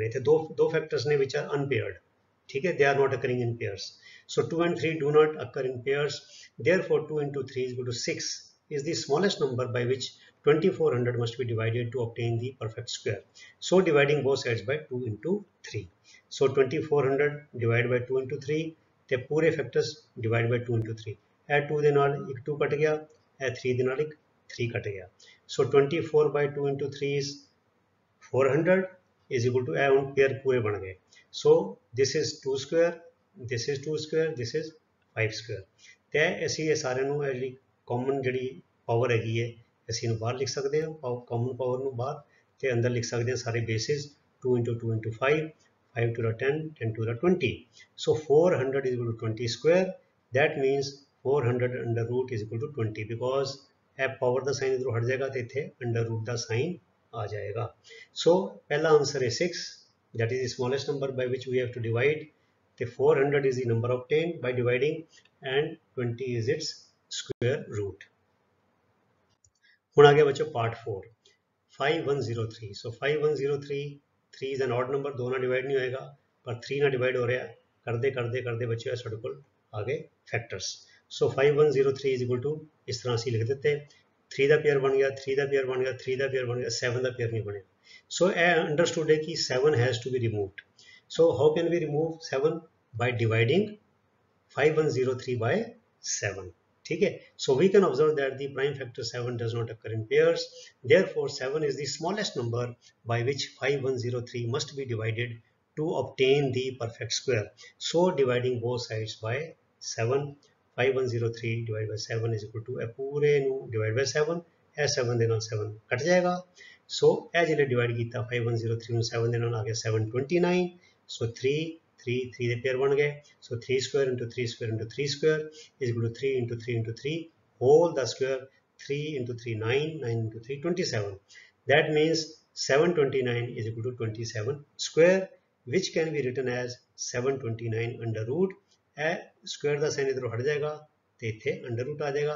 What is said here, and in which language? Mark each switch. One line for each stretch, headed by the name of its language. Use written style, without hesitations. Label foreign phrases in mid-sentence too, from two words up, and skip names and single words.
Punjabi: ਇੱਥੇ ਦੋ ਫੈਕਟਰਸ ਨੇ
English: which are unpaired.
Punjabi: ਠੀਕ ਹੈ.
English: They are not occurring in pairs. So 2 and 3 do not occur in pairs. Therefore 2 into 3 is equal to 6 is the smallest number by which 2400 must be divided to obtain the perfect square. So dividing both sides by 2 into 3. So 2400 divided by 2 into 3
Punjabi: ਤੇ ਪੂਰੇ ਫੈਕਟਰਸ
English: divided by 2 into 3.
Punjabi: ਇਹ 2 ਦੇ ਨਾਲ ਇੱਕ 2 ਕੱਟ ਗਿਆ, ਇਹ 3 ਦੇ ਨਾਲ ਇੱਕ 3 ਕੱਟ ਗਿਆ.
English: So 24 by 2 into 3 is 400 is equal to
Punjabi: ਇਹ ਹੁਣ ਪੇਅਰ ਪੂਰੇ ਬਣ ਗਏ.
English: So this is 2 square, this is 2 square, this is 5 square.
Punjabi: ਤੇ ਅਸੀਂ ਇਹ ਸਾਰਿਆਂ ਨੂੰ ਜਿਹੜੀ ਕਾਮਨ ਜਿਹੜੀ ਪਾਵਰ ਹੈਗੀ ਹੈ ਅਸੀਂ ਇਹਨੂੰ ਬਾਹਰ ਲਿਖ ਸਕਦੇ ਹਾਂ,
English: common power
Punjabi: ਨੂੰ ਬਾਹਰ, ਤੇ ਅੰਦਰ ਲਿਖ ਸਕਦੇ ਹਾਂ ਸਾਰੇ ਬੇਸਿਸ
English: 2 into 2 into 5, 5 to the 10, 10 to the 20. So 400 is equal to 20 square. That means 400 under root is equal to 20 because
Punjabi: ਇਹ ਪਾਵਰ ਦਾ ਸਾਈਨ ਇਧਰੋਂ ਹਟ ਜਾਏਗਾ ਤੇ ਇੱਥੇ
English: under root
Punjabi: ਦਾ ਸਾਈਨ ਆ ਜਾਏਗਾ. ਸੋ ਪਹਿਲਾ ਆਨਸਰ ਹੈ 6,
English: that is the smallest number by which we have to divide. The 400 is the number obtained by dividing and 20 is its square root.
Punjabi: ਹੁਣ ਆ ਗਿਆ ਬੱਚੋ ਪਾਰਟ 4 5103. ਸੋ 5103,
English: 3 is an odd number,
Punjabi: 2 ਨਾਲ ਡਿਵਾਈਡ ਨਹੀਂ ਹੋਏਗਾ ਪਰ 3 ਨਾਲ ਡਿਵਾਈਡ ਹੋ ਰਿਹਾ. ਕਰਦੇ ਕਰਦੇ ਕਰਦੇ ਬੱਚੋ ਸਾਡੇ ਕੋਲ ਆ ਗਏ ਫੈਕਟਰਸ.
English: So 5103 is equal to
Punjabi: ਇਸ ਤਰ੍ਹਾਂ ਅਸੀਂ ਲਿਖ ਦਿੱਤੇ, 3 ਦਾ ਪੇਅਰ ਬਣ ਗਿਆ, 3 ਦਾ ਪੇਅਰ ਬਣ ਗਿਆ, 3 ਦਾ ਪੇਅਰ ਬਣ ਗਿਆ, 7 ਦਾ ਪੇਅਰ ਨਹੀਂ ਬਣਿਆ. So ਇਹ ਅੰਡਰਸਟੂਡ ਹੈ ਕਿ 7 has to be removed.
English: So how can we remove 7? By dividing 5103 by 7.
Hindi: ठीक है.
English: So we can observe that the prime factor 7 does not occur in pairs. Therefore 7 is the smallest number by which 5103 must be divided to obtain the perfect square. So dividing both sides by 7, 5103 divided by 7 is equal to
Punjabi: ਇਹ ਪੂਰੇ ਨੂੰ
English: divided by 7,
Punjabi: ਇਹ 7 ਦੇ ਨਾਲ 7 ਕੱਟ ਜਾਏਗਾ. ਸੋ ਇਹ ਜਿਹੜੇ ਡਿਵਾਈਡ ਕੀਤਾ 5103 ਨੂੰ 7 ਦੇ ਨਾਲ ਆ ਗਿਆ 729. ਸੋ 3 ਦੇ ਪੇਅਰ ਬਣ ਗਏ.
English: ਸੋ 3 square into 3 square into 3 square is equal to 3 into 3 into 3 whole the square. 3 into 3 9, 9 into 3 27. That means 729 is equal to 27 square, which can be written as 729 under root.
Hindi: स्क्वायर का साइन इधरों हट जाएगा तो इतने
English: under root
Hindi: आ जाएगा.